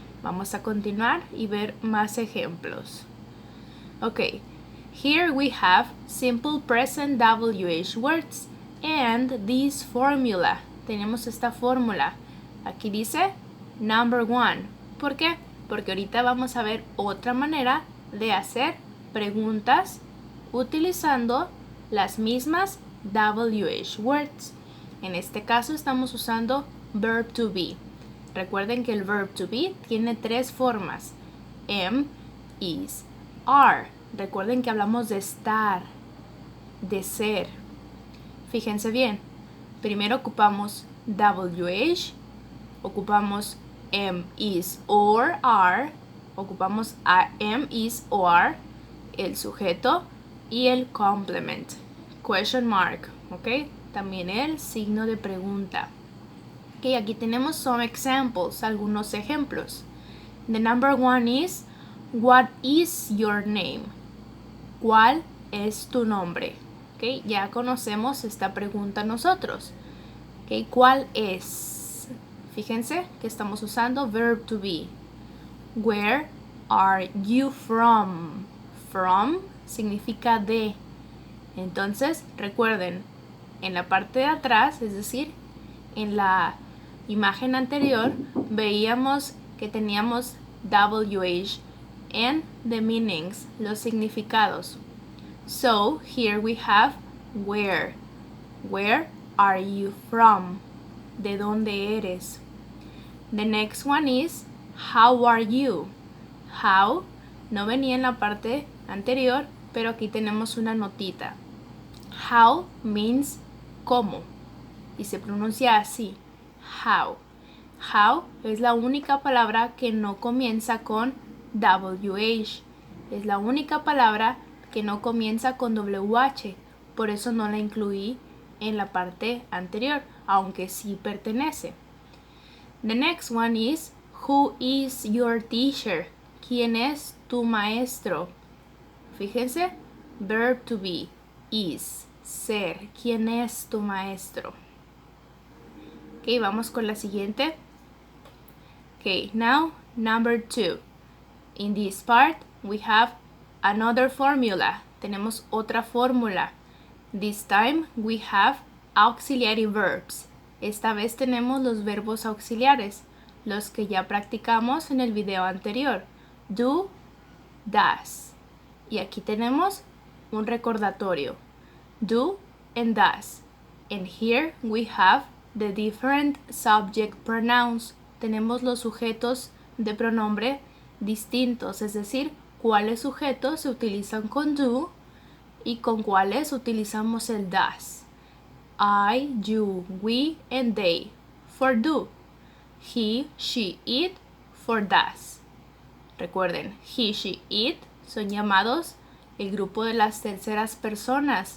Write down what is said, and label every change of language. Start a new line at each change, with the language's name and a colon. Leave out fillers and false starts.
Spanish: Vamos a continuar y ver más ejemplos.
English: Ok, here we have simple present WH words and this formula.
Spanish: Tenemos esta fórmula. Aquí dice number 1. ¿Por qué? Porque ahorita vamos a ver otra manera de hacer preguntas utilizando las mismas WH words. En este caso estamos usando verb to be. Recuerden que el verb to be tiene tres formas. Am, is, are. Recuerden que hablamos de estar. de ser. Fíjense bien, primero ocupamos WH, ocupamos am, is, or, are, ocupamos am, is, or, el sujeto y el complement, question mark, ¿ok? También el signo de pregunta. Ok, aquí tenemos some examples, algunos ejemplos.
English: The number one is, what is your name?
Spanish: ¿Cuál es tu nombre? Okay, ya conocemos esta pregunta nosotros. Okay, ¿cuál es? Fíjense que estamos usando verb to be.
English: Where are you from? From significa de.
Spanish: Entonces, recuerden, en la parte de atrás, es decir, en la imagen anterior, veíamos que teníamos WH and the meanings, los significados.
English: So, here we have where. Where are you from?
Spanish: ¿De dónde eres?
English: The next one is how are you?
Spanish: How no venía en la parte anterior, pero aquí tenemos una notita. How means cómo y se pronuncia así. How. How es la única palabra que no comienza con WH. Es la única palabra que no comienza con WH. Por eso no la incluí en la parte anterior, aunque sí pertenece.
English: The next one is who is your teacher?
Spanish: ¿Quién es tu maestro? Fíjense, verb to be, is, ser. ¿Quién es tu maestro? Ok, vamos con la siguiente.
English: Ok, now number 2. In this part we have another formula. Tenemos otra fórmula. This time we have auxiliary verbs.
Spanish: Esta vez tenemos los verbos auxiliares, los que ya practicamos en el video anterior. Do, does. Y aquí tenemos un recordatorio.
English: Do and does. And here we have the different subject pronouns.
Spanish: Tenemos los sujetos de pronombre distintos, es decir, cuáles sujetos se utilizan con do y con cuáles utilizamos el does.
English: I, you, we, and they for do.
Spanish: He, she, it for does. Recuerden, he, she, it son llamados el grupo de las terceras personas.